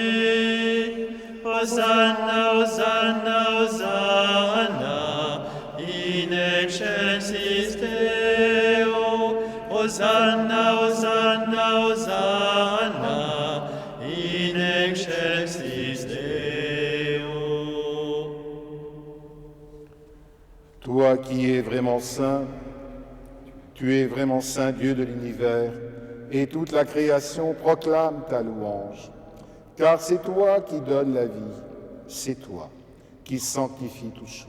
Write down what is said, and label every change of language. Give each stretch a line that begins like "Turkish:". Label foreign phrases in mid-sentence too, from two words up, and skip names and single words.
Latin: Hosanna, Hosanna, Hosanna, in excelsis Deo. Hosanna, Hosanna, Hosanna, in excelsis Deo.
French: Toi qui es vraiment saint, tu es vraiment saint Dieu de l'univers, et toute la création proclame ta louange. Car c'est toi qui donnes la vie, c'est toi qui sanctifie toutes choses.